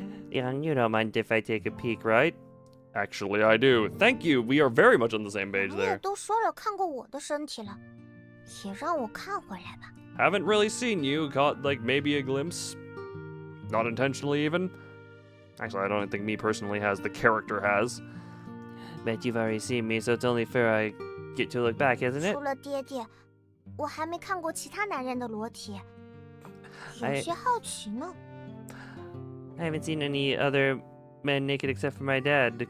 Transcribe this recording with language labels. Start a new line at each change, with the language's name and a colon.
English: Liang, you don't mind if I take a peek, right? Actually, I do. Thank you. We are very much on the same page
Chinese: 你也
English: there.
Chinese: 都说了看过我的身体了，也让我看回来吧。
English: Haven't really seen you. Caught, like, maybe a glimpse. Not intentionally, even. Actually, I don't think me personally has. The character has. Bet you've already seen me, so it's only fair I get to look back, isn't it?
Chinese: 除了爹爹，我还没看过其他男人的裸体，有些好奇呢。
English: I haven't seen any other men naked except for my dad.